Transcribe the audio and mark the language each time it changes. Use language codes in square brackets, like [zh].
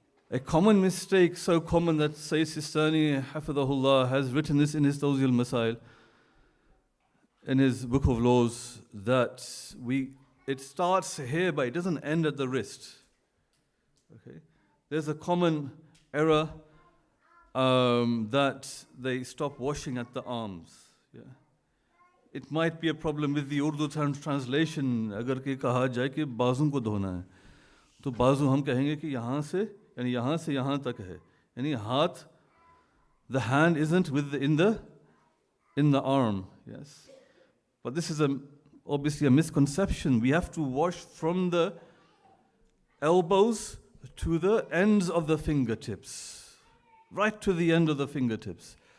[en] A common mistake, so common that Sayyid Sistani, Hafidhahullah, has written this in his Tawzi al-Masail, in his book of laws, that it starts here, but it doesn't end at the wrist. Okay? There's a common error that they stop washing at the arms. Yeah. It might be a problem with the Urdu translation. [hi] अगर कि कहा जाए कि बाजू को धोना है, तो बाजू हम कहेंगे कि यहाँ से यहाँ तक है. यानी हाथ, [en] the hand isn't in the arm. Yes, but this is obviously a misconception. We have to wash from the elbows to the ends of the fingertips, right to the end of the fingertips.